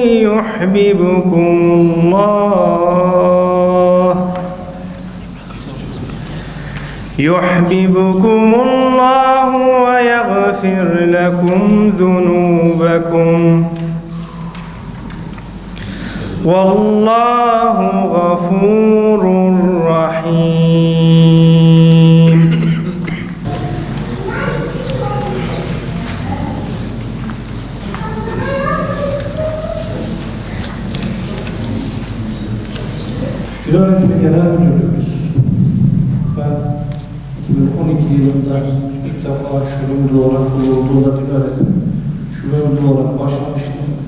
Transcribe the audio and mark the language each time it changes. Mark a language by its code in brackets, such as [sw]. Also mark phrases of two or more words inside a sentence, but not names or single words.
[ar] يحببكم الله ويغفر لكم ذنوبكم والله غفور رحيم. [tr] Diyanet Genel Müdürümüz, ben 2012 yılında ilk defa şube müdürü olarak kurulduğunda Diyanet'in şube müdürü olarak başlamıştım.